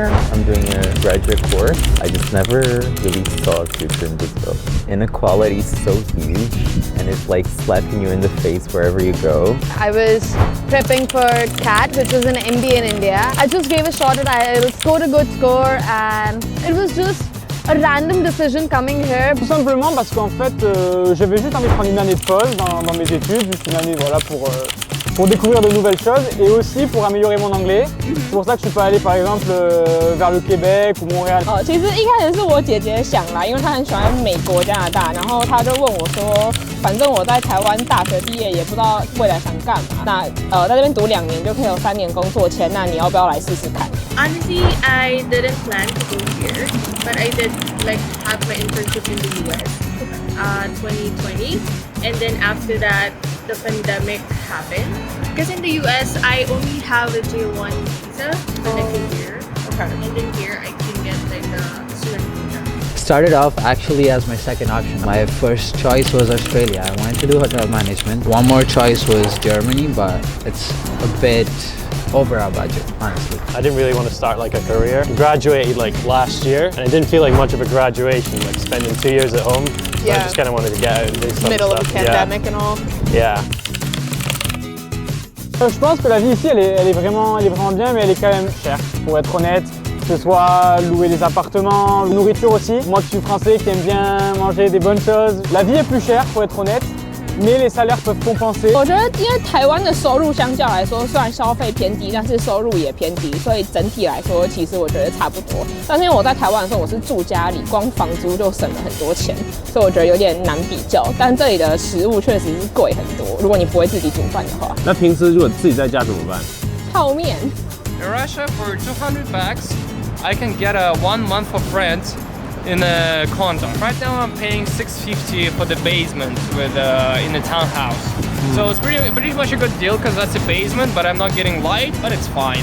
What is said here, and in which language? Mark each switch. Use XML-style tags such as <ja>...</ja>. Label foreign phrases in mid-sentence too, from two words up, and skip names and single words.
<en>I'm doing a graduate course. I just never really saw a future in Brazil. Inequality is so huge and it's like slapping you in the face wherever you go. I was prepping for CAT, which was an MBA in India. I just gave a shot at IELTS, scored a good score, and it was just a random decision coming here.</en> <fr>Tout simplement parce qu'en fait, j'avais juste envie de prendre une année de pause dans mes études, juste une année voilà, pour découvrir de nouvelles choses et aussi pour améliorer mon anglais. C'est pour ça que je suis pas allé par exemple vers le Québec ou Montréal.</fr> <zh>其实一开始是我姐姐想来，因为她很喜欢美国、加拿大，然后她就问我说，反正我在台湾大学毕业，也不知道未来想干嘛。那在这边读2年就可以有3年工作签，那你要不要来试试看？</zh> <en>Honestly, I didn't plan to go here, but I did like have my internship in the US, 2020, and then after that, the pandemic happened. Because in the US, I only have a J1 visa when I came here, and then here I can get like a student visa. Started off actually as my second option. My first choice was Australia. I wanted to do hotel management. One more choice was Germany, but it's a bit over our budget, honestly. I didn't really want to start like a career. I graduated like last year and it didn't feel like much of a graduation, like spending 2 years at home. So Yeah. I just kind of wanted to get out and do some Middle stuff. of the pandemic and all. Yeah.</en> <fr>Je pense que la vie ici, elle est vraiment bien, mais elle est quand même chère, pour être honnête. Que ce soit louer des appartements, la nourriture aussi. Moi qui suis français, qui aime bien manger des bonnes choses, la vie est plus chère, pour être honnête. Mais les salaires peuvent compenser.</fr> <zh>我觉得，因为台湾的收入相较来说，虽然消费偏低，但是收入也偏低，所以整体来说，其实我觉得差不多。但是因为我在台湾的时候，我是住家里，光房租就省了很多钱，所以我觉得有点难比较。但这里的食物确实是贵很多，如果你不会自己煮饭的话。那平时如果自己在家怎么办？泡面。</zh> <en>In Russia, for 200 bucks, I can get a 1 month of rent in a condo. Right now I'm paying $650 for the basement with in the townhouse. So it's pretty much a good deal because that's a basement, but I'm not getting light, but it's fine.</en>